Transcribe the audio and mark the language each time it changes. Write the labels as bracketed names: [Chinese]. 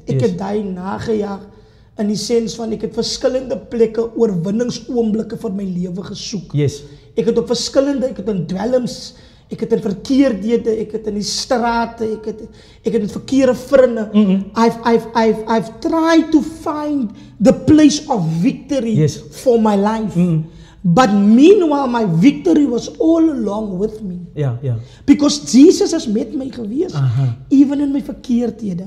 [Afrikaans] Ek het daai nagejaag in die sens van ek het verskillende plekke oorwinningsoomblikke vir my lewe gesoek. Ek het op verskillende, ek het in dwelms, ek het in verkeerdhede, ek het in die strate, ek het in verkeerde vriende. [English] I've tried to find the place of victory for my life. But meanwhile, my victory was all along with me. [Afrikaans] Ja. [English] Because Jesus is [Afrikaans] met my gewees, [English] even in my verkeerdhede.